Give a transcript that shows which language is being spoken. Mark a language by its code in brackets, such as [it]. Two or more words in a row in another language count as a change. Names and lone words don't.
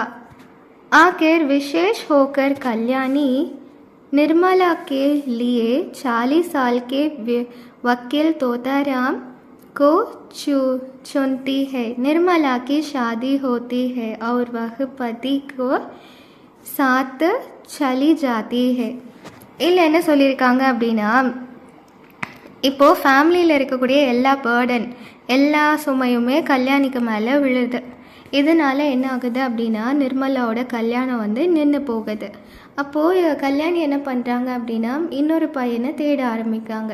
[hi] आखिर विशेष होकर कल्याणी निर्मला के लिए 40 साल के वकील तोताराम को चुनती है. निर्मला की शादी होती है और वह पति को साथ चली जाती है. [ta] இல்லை என்ன சொல்லியிருக்காங்க அப்படின்னா, இப்போது ஃபேமிலியில் இருக்கக்கூடிய எல்லா பேர்டன் எல்லா சுமையுமே கல்யாணிக்கு மேலே விழுது. இதனால் என்ன ஆகுது அப்படின்னா, நிர்மலாவோட கல்யாணம் வந்து நின்று போகுது. அப்போது கல்யாணி என்ன பண்ணுறாங்க அப்படின்னா, இன்னொரு பையனை தேட ஆரம்பிக்காங்க.